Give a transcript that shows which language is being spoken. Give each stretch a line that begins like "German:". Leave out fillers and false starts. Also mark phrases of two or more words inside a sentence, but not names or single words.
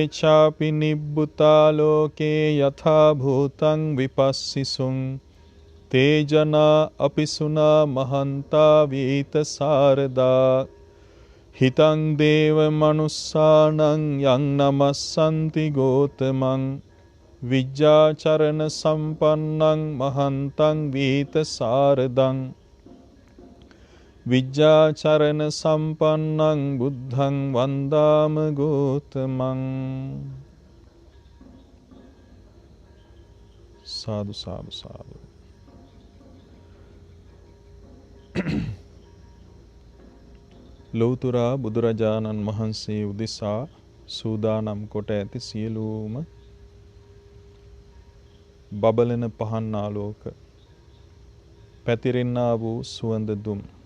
Pali: චාපි නිබ්බුතා ලෝකේ යථා භූතං විපස්සිසුං තේ ජනා අපිසුනා මහන්තා වීත සාරදා හිතං දේව මනුස්සානං යං නමස්සන්ති ගෝතමං විජ්ජාචරණ සම්පන්නං මහන්තං වීත සාරදං විජ්ජාචරණ සම්පන්නං බුද්ධං වන්දාම ගෝතමං සාදු සාදු සාදු.
Sinhala: ලෞතුරා බුදුරජාණන් වහන්සේ උදෙසා සූදානම් කොට ඇති සියලුම බබලන පහන් ආලෝක පැතිරෙන්නා වූ සුවඳ දුම්